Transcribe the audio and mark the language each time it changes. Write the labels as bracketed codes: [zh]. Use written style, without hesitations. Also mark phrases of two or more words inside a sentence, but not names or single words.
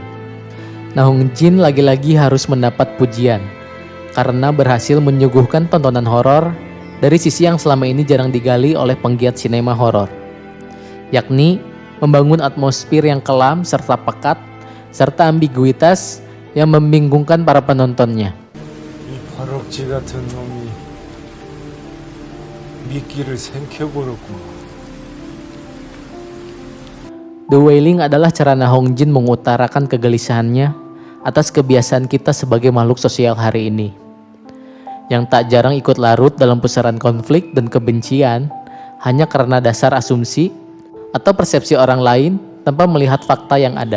[id] Na Hong Jin lagi-lagi harus mendapat pujian karena berhasil menyuguhkan tontonan horor dari sisi yang selama ini jarang digali oleh penggiat sinema horor, yakni membangun atmosfer yang kelam serta pekat, serta ambiguitas yang membingungkan para penontonnya. [ko] 바럭지 같은 놈이 미끼를 생켜버렸구나. [id] The Wailing adalah cara Na Hong Jin mengutarakan kegelisahannya atas kebiasaan kita sebagai makhluk sosial hari ini, yang tak jarang ikut larut dalam pusaran konflik dan kebencian hanya karena dasar asumsi atau persepsi orang lain tanpa melihat fakta yang ada.